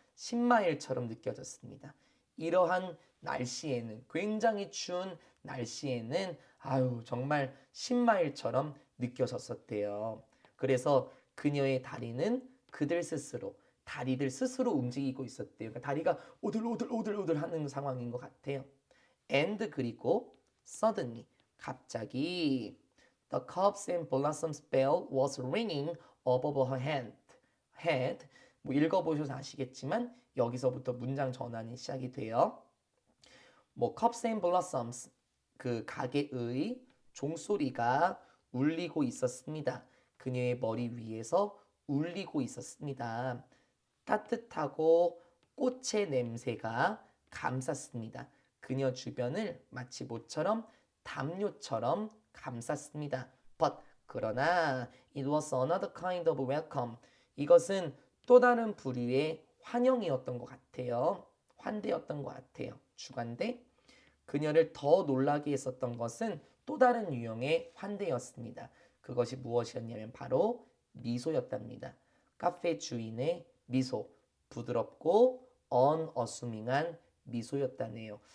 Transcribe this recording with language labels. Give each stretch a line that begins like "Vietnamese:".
Korean: 10마일처럼 느껴졌습니다. 이러한 날씨에는 굉장히 추운 날씨에는 아유 정말 10마일처럼 느껴졌었대요. 그래서 그녀의 다리는 다리들 스스로 움직이고 있었대요. 그러니까 다리가 오들오들 하는 상황인 것 같아요.
English: and
Korean: 그리고
English: suddenly
Korean: 갑자기
English: the cups and blossoms bell was ringing above her head.
Korean: 뭐 읽어보셔서 아시겠지만 여기서부터 문장 전환이 시작이 돼요. 뭐 cups and blossoms 그 가게의 종소리가 울리고 있었습니다. 그녀의 머리 위에서 울리고 있었습니다. 따뜻하고 꽃의 냄새가 감쌌습니다. 그녀 주변을 마치 모처럼 담요처럼 감쌌습니다.
English: But
Korean: 그러나
English: it was another kind of welcome.
Korean: 이것은 또 다른 부류의 환영이었던 것 같아요. 환대였던 것 같아요. 주관대. 그녀를 더 놀라게 했었던 것은 또 다른 유형의 환대였습니다. 그것이 무엇이었냐면 바로 미소였답니다. 카페 주인의 미소, 부드럽고 unassuming한 미소였다네요.